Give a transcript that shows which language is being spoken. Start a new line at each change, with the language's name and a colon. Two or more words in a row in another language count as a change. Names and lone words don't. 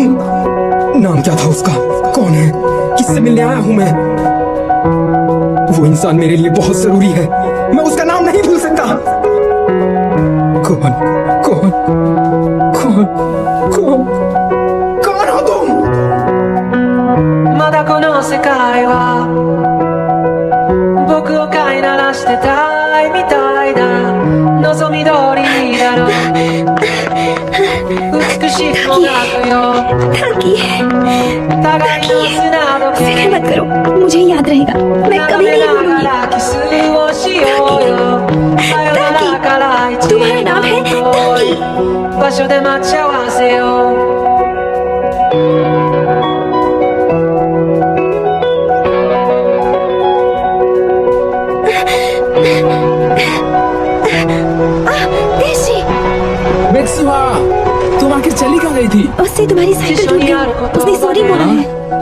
Hindi: नाम क्या था उसका? कौन है? किससे मिलने आया हूँ मैं? वो इंसान मेरे लिए बहुत जरूरी है, मैं उसका नाम नहीं भूल सकता। कौन कौन कौन कौन कौन हो तुम?
Japanese: まだこの世界は僕を飼いならしてたいみたいだ。望み通りだろう。美しくもなくよ。互いの砂時計。
Hindi: फिक्र मत करो, मुझे याद रहेगा, मैं कभी नहीं भूलूंगी।
Japanese: キスをしようよ。さよならから一年の遠い場所で待ち合わせよう。
Hindi: मित्सुहा, तुम आखिर चली कहाँ गई थी? उससे तुम्हारी साइकिल टूट गई, उसने सॉरी बोला है।